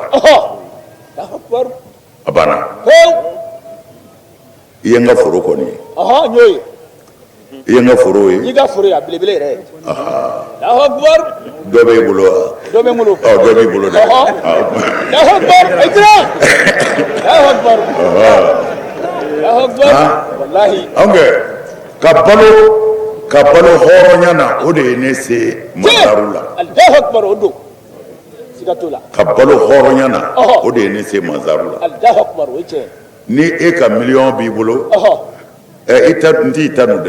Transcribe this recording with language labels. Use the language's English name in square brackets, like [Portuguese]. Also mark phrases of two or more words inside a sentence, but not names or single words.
[Arabic] الله أكبر [Bambara] a banna i ye n ka foro kɔni ye n y'o ye i ye n ka foro ye i ka foro ye a belebele yɛrɛ [Arabic] الله أكبر [Bambara] dɔ b'e bolo wa dɔ bɛ n bolo dɔ b'i bolo dɛ [Arabic] الله أكبر Aïdara الله أكبر الله أكبر والله [Bambara] an kɛ ka balo hɔrɔnya na o de ye ne se masaru la [Arabic] الله أكبر [Bambara] o don siga t'o la ka balo hɔrɔnya na o de ye ne se masaru la [Arabic] الله أكبر [Bambara] o ye tiɲɛ ni e ka miliyɔn b'i bolo n t'i ta nu dɛ